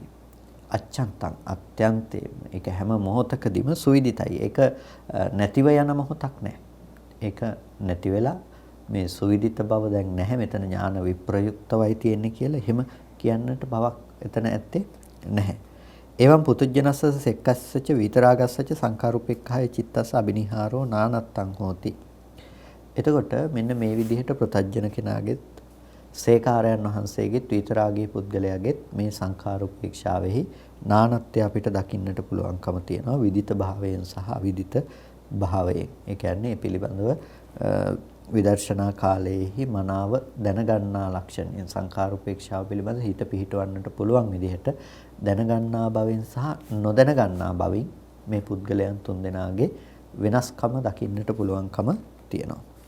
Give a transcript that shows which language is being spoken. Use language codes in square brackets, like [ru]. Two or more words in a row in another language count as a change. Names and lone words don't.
[si] අච්ඡන්තං අත්‍යන්තේ ඒක හැම මොහොතකදීම සුවිදිතයි. ඒක නැතිව යන මොහොතක් නැහැ. ඒක නැති වෙලා මේ සුවිදිත බව දැන් නැහැ. මෙතන ඥාන විප්‍රයුක්තවයි තියෙන්නේ කියලා එහෙම කියන්නට බවක් එතන ඇත්තේ නැහැ. [pi] එවං පුතුජනස්ස සෙක්කස්සච විතරාගස්සච සංඛාරෝපේක්ඛාය චිත්තස්ස අබිනිහාරෝ නානත්තං හෝති. [si] එතකොට මෙන්න මේ විදිහට ප්‍රතඥ කෙනාගෙත් සේකාරයන් වහන්සේගෙත් විතරාගී පුද්ගලයාගෙත් මේ සංඛාර උපේක්ෂාවෙහි නානත්වය අපිට දකින්නට පුළුවන්කම තියෙනවා විදිත භාවයෙන් සහ අවිදිත භාවයෙන්. ඒ කියන්නේ පිළිබඳව විදර්ශනා කාලයේහි මනාව දැනගන්නා ලක්ෂණයෙන් සංඛාර උපේක්ෂාව පිළිබඳ හිත පිහිටවන්නට පුළුවන් විදිහට දැනගන්නා බවෙන් සහ නොදැනගන්නා බවින් මේ පුද්ගලයන් තුන්දෙනාගේ වෙනස්කම දකින්නට පුළුවන්කම තියෙනවා.